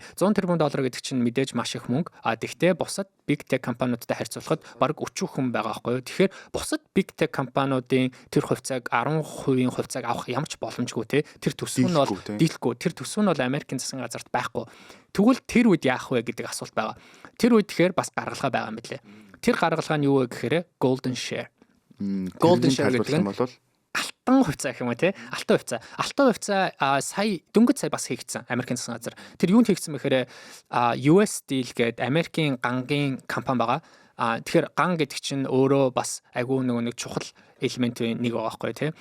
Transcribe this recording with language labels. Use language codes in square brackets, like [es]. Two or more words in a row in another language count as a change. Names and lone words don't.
[mn] 100 тэрбум доллар гэдэг чинь мэдээж маш их мөнгө. Тэгэхдээ бусад [en] big tech [mn] компаниудтай харьцуулахад бараг өчүүхэн байгаа байхгүй юу. Тэгэхээр бусад [en] big tech [mn] компаниудын тэр хувьцааг 10% хувьцааг авах ямар ч боломжгүй те. Тэр төсөв нь бол дийлэхгүй. Тэр төсөв нь бол Америкийн засгийн газарт байхгүй. Тэгвэл тэр үед яах вэ гэдэг асуулт байгаа. Тэр үед тэгэхээр бас гаргалгаа байгаа юм билээ. Тэр гаргалгаа нь юу вэ гэхээр [en] golden share. Golden share [mn] гэдэг нь алтан хувьцаа гэх юм уу те. Алтан хувьцаа. Алтан хувьцаа сая дөнгөж сая бас хийгдсэн Америкийн засгийн газар. Тэр юунд хийгдсэн бэхээр US Steel гэдэг Америкийн гангийн компани байгаа. Тэгэхээр ган гэдэг чинь өөрөө бас айгүй нэг чухал элементийн нэг байгаа байхгүй тий.